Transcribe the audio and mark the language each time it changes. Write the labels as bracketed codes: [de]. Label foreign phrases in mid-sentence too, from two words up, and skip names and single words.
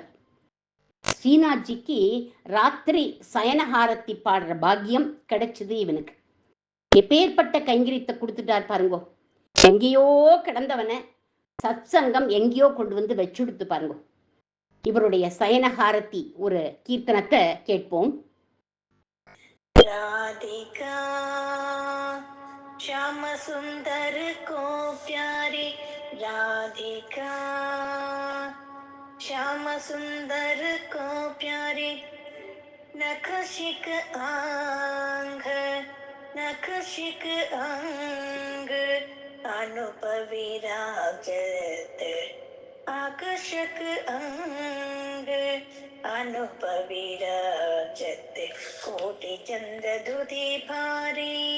[ta] ஸ்ரீநாத்ஜிக்கு ராத்திரி சயனஹாரத்தி பாடுற பாக்கியம் கிடைச்சது இவனுக்கு. எப்பேற்பட்ட கைங்கரியத்தை கொடுத்துட்டார் பாருங்கோ. எங்கேயோ கிடந்தவன சத்சங்கம் எங்கேயோ கொண்டு வந்து வச்சுடுத்து பாருங்க. இவருடைய சயனஹாரத்தி ஒரு கீர்த்தனத்தை கேட்போம். [hi] राधिका श्याम सुंदर को प्यारी, राधिका श्याम सुंदर को प्यारी, नखशिक आंग नखशिक अंग, अनुभवी राजत आकर्षक अंग, अनुभवी राजत कोटि चंद्र दुधि भारी,